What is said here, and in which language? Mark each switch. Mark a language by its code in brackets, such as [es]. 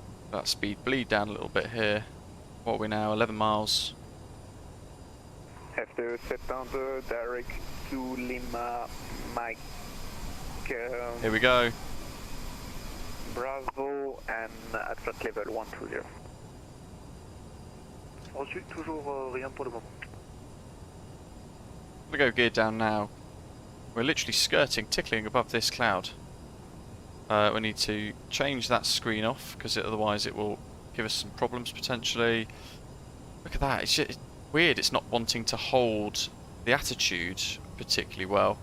[en] That speed bleed down a little bit here. What are we now? 11 miles. After September, direct to Lima, Mike. Here we go. Bravo and at flight level 120. [fr] Ensuite, toujours rien pour le moment. [en] We go gear down now. We're literally skirting, tickling above this cloud. We need to change that screen off because otherwise it will give us some problems potentially. Look at that, it's weird it's not wanting to hold the attitude particularly well.